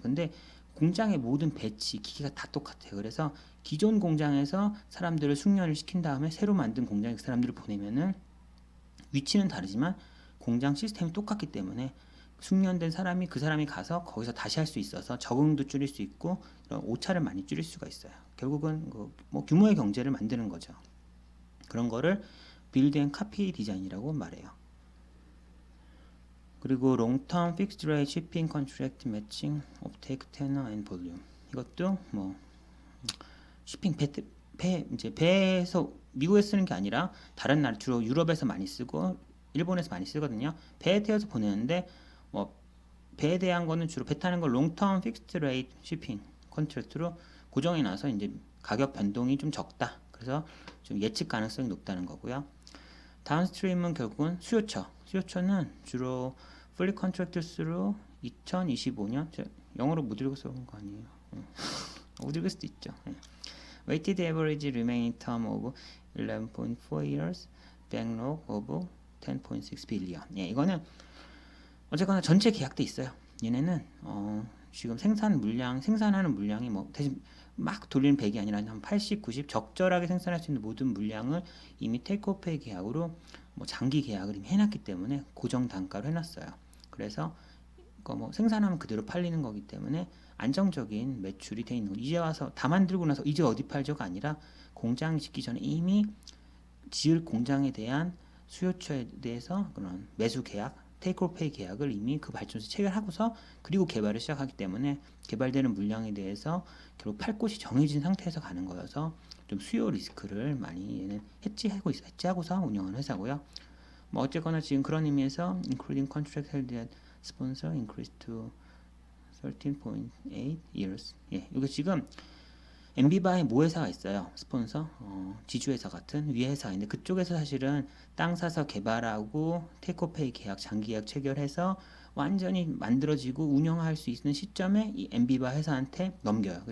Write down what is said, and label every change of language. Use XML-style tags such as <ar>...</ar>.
<ko>근데 공장의 모든 배치 기기가 다 똑같아요. 그래서 기존 공장에서 사람들을 숙련을 시킨 다음에 새로 만든 공장에 그 사람들을 보내면은 위치는 다르지만 공장 시스템이 똑같기 때문에 숙련된 사람이 그 사람이 가서 거기서 다시 할 수 있어서 적응도 줄일 수 있고 이런 오차를 많이 줄일 수가 있어요. 결국은 뭐 규모의 경제를 만드는 거죠. 그런 거를 빌드 앤 카피 디자인이라고 말해요.</ko> <en>그리고 롱텀 픽스드 레이트 shipping contract matching offtake tenor and volume.</en> <ko>이것도 뭐 shipping 배 이제 배에서 미국에서 쓰는 게 아니라 다른 나라 주로 유럽에서 많이 쓰고 일본에서 많이 쓰거든요. 배에 태워서 보내는데 뭐 배에 대한 거는 주로 배 타는 걸 롱텀 픽스드 레이트 shipping 컨트랙트로 고정해 놔서 이제 가격 변동이 좀 적다. 그래서 좀 예측 가능성이 높다는 거고요. 다운스트림은 결국은 수요처는 주로</ko> <en>fully contracted through</en> <ko>2025년 영어로 못 읽어서 그런 거 아니에요. 못 읽을 수도 있죠.</ko> <en>Weighted average remaining term of 11.4 years, backlog of 10.6 billion.</en> <ko>이거는 어쨌거나 전체 계약돼 있어요. 얘네는 지금 생산하는 물량이 뭐 대신 막 돌리는 100이 아니라 한 80, 90 적절하게 생산할 수 있는 모든 물량을 이미 테이크오페이 계약으로 뭐 장기 계약을 이미 해놨기 때문에 고정 단가로 해놨어요. 그래서 뭐 생산하면 그대로 팔리는 거기 때문에 안정적인 매출이 돼 있는 거. 이제 와서 다 만들고 나서 이제 어디 팔죠가 아니라 공장 짓기 전에 이미 지을 공장에 대한 수요처에 대해서 그런 매수 계약, 테이크오페이 계약을 이미 그 발전소 체결하고서 그리고 개발을 시작하기 때문에 개발되는 물량에 대해서 결국 팔 곳이 정해진 상태에서 가는 거여서 좀 수요 리스크를 많이 얘는 해지하고서 운영하는 회사고요. 뭐 어쨌거나 지금 그런 의미에서</ko> <en>including contract held at sponsor increased to 13.8 years.</en> <ko>이거 지금 엠비바에 모 회사가 있어요. 스폰서, 지주회사 같은 위에 회사인데 그쪽에서 사실은 땅 사서 개발하고 테이크오페이 계약, 장기 계약 체결해서 완전히 만들어지고 운영할 수 있는 시점에 이 엠비바 회사한테 넘겨요.</ko>